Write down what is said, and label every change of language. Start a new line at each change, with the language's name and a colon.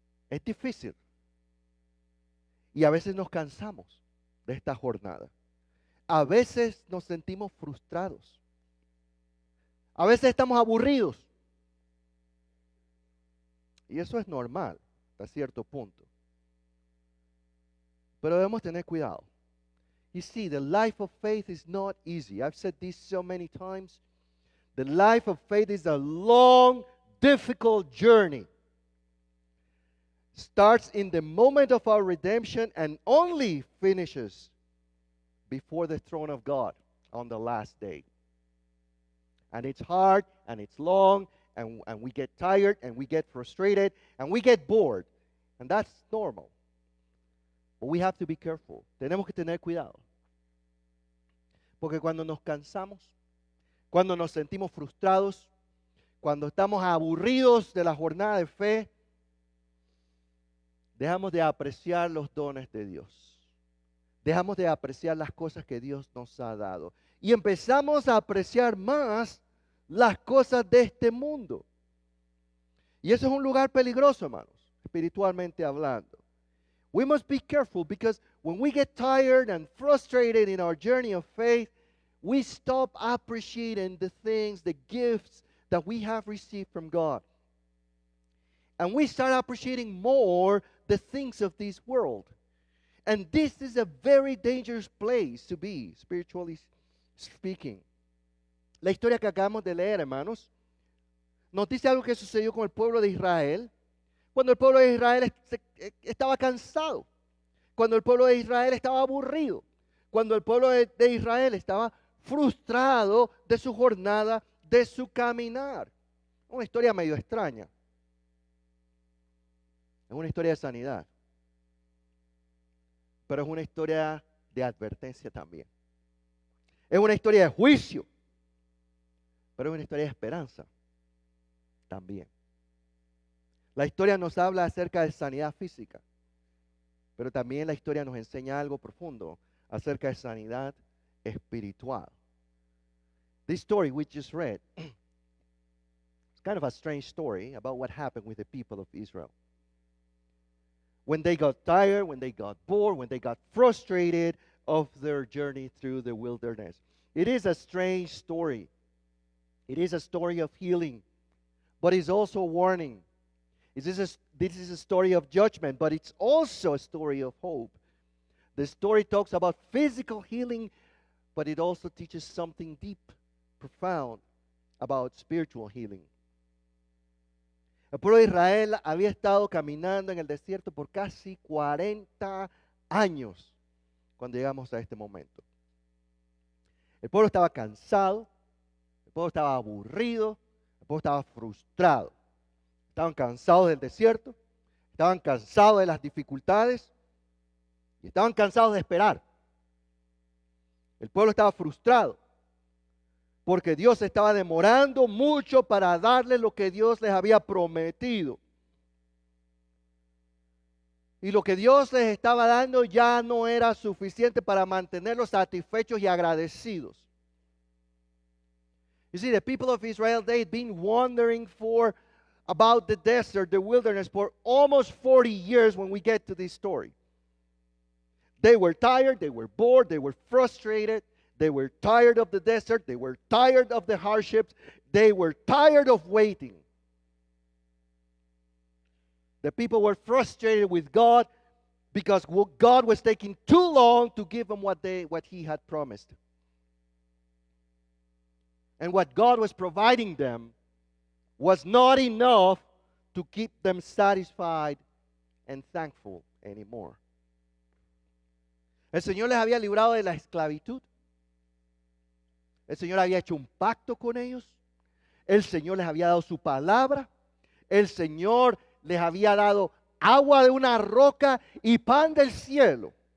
Spanish: Es difícil y a veces nos cansamos de esta jornada. A veces nos sentimos frustrados. A veces estamos aburridos. Y eso es normal hasta cierto punto. Pero debemos tener cuidado.
English: You see, the life of faith is not easy. I've said this so many times. The life of faith is a long, difficult journey. Starts in the moment of our redemption and only finishes before the throne of God on the last day. And it's hard and it's long and we get tired and we get frustrated and we get bored. And that's normal. But we have to be careful.
Spanish: Tenemos que tener cuidado. Porque cuando nos cansamos, cuando nos sentimos frustrados, cuando estamos aburridos de la jornada de fe, dejamos de apreciar los dones de Dios. Dejamos de apreciar las cosas que Dios nos ha dado. Y empezamos a apreciar más las cosas de este mundo. Y eso es un lugar peligroso, hermanos, espiritualmente hablando. We must be careful because when we get tired and frustrated in our journey of faith, we stop appreciating the things, the gifts that we have received from God. And we start appreciating more the things of this world. And this is a very dangerous place to be, spiritually speaking. La historia que acabamos de leer, hermanos, nos dice algo que sucedió con el pueblo de Israel. Cuando el pueblo de Israel estaba cansado, cuando el pueblo de Israel estaba aburrido, cuando el pueblo de Israel estaba frustrado de su jornada, de su caminar. Una historia medio extraña. Es una historia de sanidad, pero es una historia de advertencia también. Es una historia de juicio, pero es una historia de esperanza también. La historia nos habla acerca de sanidad física, pero también la historia nos enseña algo profundo acerca de sanidad espiritual.
English: This story we just read is kind of a strange story about what happened with the people of Israel. When they got tired, when they got bored, when they got frustrated of their journey through the wilderness. It is a strange story. It is a story of healing, but it's also a warning. This is a story of judgment, but it's also a story of hope. The story talks about physical healing, but it also teaches something deep, profound about spiritual healing.
Spanish: El pueblo de Israel había estado caminando en el desierto por casi 40 años cuando llegamos a este momento. El pueblo estaba cansado, el pueblo estaba aburrido, el pueblo estaba frustrado. Estaban cansados del desierto, estaban cansados de las dificultades y estaban cansados de esperar. El pueblo estaba frustrado porque Dios estaba demorando mucho para darles lo que Dios les había prometido. Y lo que Dios les estaba dando ya no era suficiente para mantenerlos satisfechos y agradecidos.
English: You see, the people of Israel, they had been wandering about the desert, the wilderness, for almost 40 years when we get to this story. They were tired, they were bored, they were frustrated, they were tired of the desert, they were tired of the hardships, they were tired of waiting. The people were frustrated with God because God was taking too long to give them what He had promised. And what God was providing them was not enough to keep them satisfied and thankful anymore.
Spanish: El Señor les había librado de la esclavitud. El Señor había hecho un pacto con ellos. El Señor les había dado su palabra. El Señor les había dado agua de una roca y pan del cielo.